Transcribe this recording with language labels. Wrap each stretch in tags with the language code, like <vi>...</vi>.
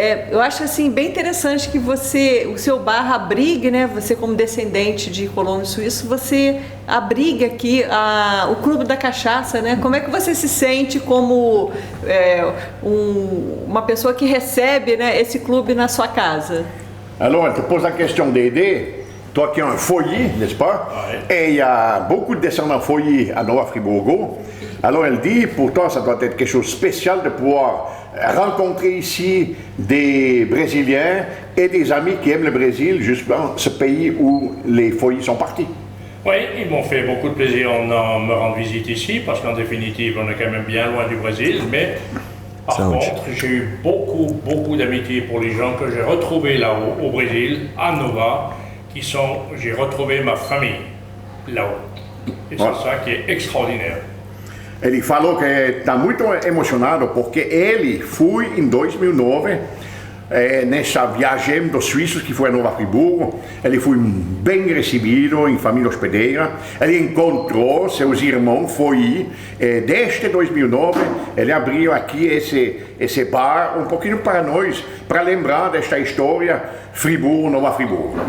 <pt>Eu acho assim bem interessante que o seu bar abrigue, né? Você como descendente de colonos suíços, você abrigue aqui o Clube da Cachaça, né? Como é que você se sente como uma pessoa que recebe, né, esse clube na sua casa?</pt> <fr>Alors, tu poses la question d'aider. Toi qui as un foyer, n'est-ce pas? Ouais. Et il y a beaucoup de descendants foyer à Nova Friburgo. Alors elle dit, pourtant ça doit être quelque chose de spécial de pouvoir rencontrer ici des Brésiliens et des amis qui aiment le Brésil, justement ce pays où les foyers sont partis. Oui, ils m'ont fait beaucoup de plaisir en me rendre visite ici, parce qu'en définitive, on est quand même bien loin du Brésil, mais par contre, j'ai eu beaucoup d'amitié pour les gens que j'ai retrouvés là-haut, au Brésil, à Nova, j'ai retrouvé ma famille là-haut. Et c'est ça qui est extraordinaire.</fr> <pt>Ele falou que está muito emocionado porque ele foi em 2009 nessa viagem dos suíços que foi a Nova Friburgo. Ele foi bem recebido em família hospedeira. Ele encontrou seus irmãos, foi desde 2009 ele abriu aqui esse bar um pouquinho para nós, para lembrar desta história Friburgo, Nova Friburgo.</pt>